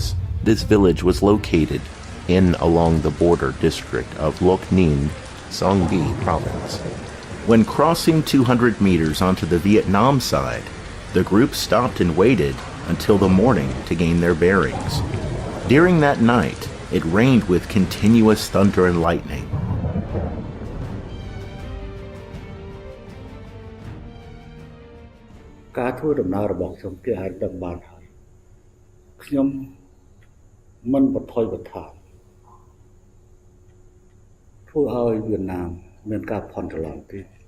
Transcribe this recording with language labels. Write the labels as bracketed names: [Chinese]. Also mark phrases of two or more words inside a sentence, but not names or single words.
[English] This village was located in along the border district of Loc Ninh, Song Bi province. When crossing 200 meters onto the Vietnam side, the group stopped and waited until the morning to gain their bearings. During that night, it rained with continuous thunder and lightning. [Khmer] ការធ្វើដំណើររបស់ខ្ញុំគេអាចដឹងបានហើយខ្ញុំមិនបថុយបថាធ្វើឲ្យវៀតណាមមានការផន់ច្រឡំទេ